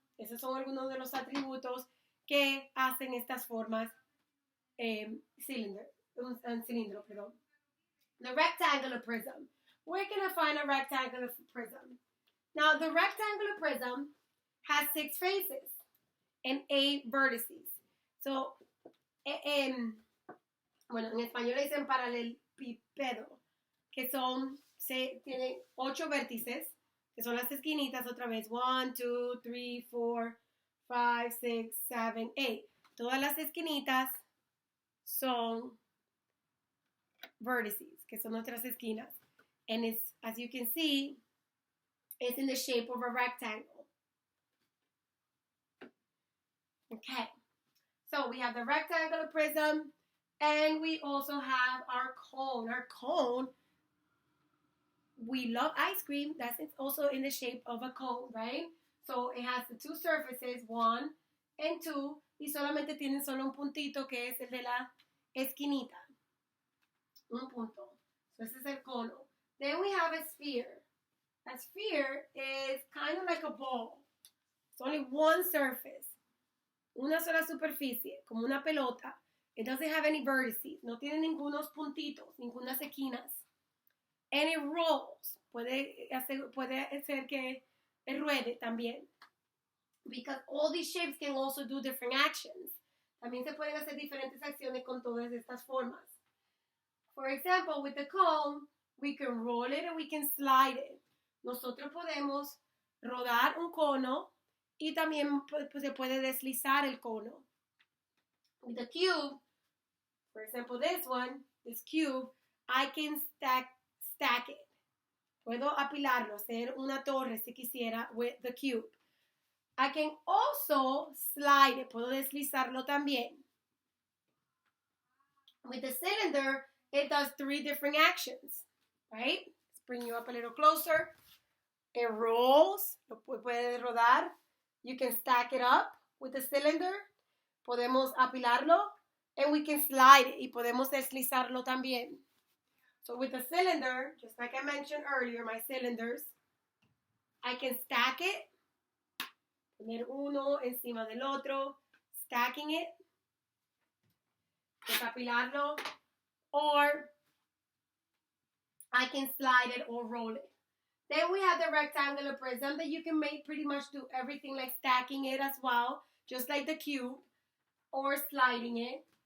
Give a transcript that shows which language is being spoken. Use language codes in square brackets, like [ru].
[es] Esos son algunos de los atributos que hacen estas formas cilindro, perdón. [en] The rectangular prism. Where can I find a rectangular prism? Now, the rectangular prism has 6 faces and 8 vertices. [es] So, bueno, en español le dicen paralelepípedo, que tienen 8 vértices, que son las esquinitas otra vez. 1, 2, 3, 4, 5, 6, 7, 8. Todas las esquinitas son vertices, que son nuestras esquinas. [en] And it's, as you can see, it's in the shape of a rectangle. Okay. So we have the rectangular prism, and we also have our cone. Our cone, we love ice cream. That's also in the shape of a cone, right? So it has the 2 surfaces, 1 and 2, [es] y solamente tienen solo un puntito que es el de la esquinita. Un punto. So ese es el cono. [en] Then we have a sphere. A sphere is kind of like a ball. It's only one surface. [es] Una sola superficie, como una pelota. [en] It doesn't have any vertices. [es] No tiene ningunos puntitos, ningunas esquinas. [en] And it rolls. [es] Puede hacer que ruede también. [en] Because all these shapes can also do different actions. [es] También se pueden hacer diferentes acciones con todas estas formas. [en] For example, with the cone, we can roll it and we can slide it. [es] Nosotros podemos rodar un cono y también se puede deslizar el cono. [en] With the cube, for example, this cube, I can stack it. [es] Puedo apilarlo, hacer una torre si quisiera [en] with the cube. I can also slide it. [es] Puedo deslizarlo también. [en] With the cylinder, it it does 3 different actions, right? Let's bring you up a little closer. It rolls, [es] lo puede rodar. [en] You can stack it up with the cylinder. [es] Podemos apilarlo. [en] And we can slide it. [es] Y podemos deslizarlo también. [en] So with the cylinder, just like I mentioned earlier, my cylinders, I can stack it. [es] Poner uno encima del otro. [en] Stacking it. [es] Desapilarlo. [en] Or I can slide it or roll it. Then we have the rectangular prism that you can make pretty much do everything like stacking it as well, just like the cube, or sliding it.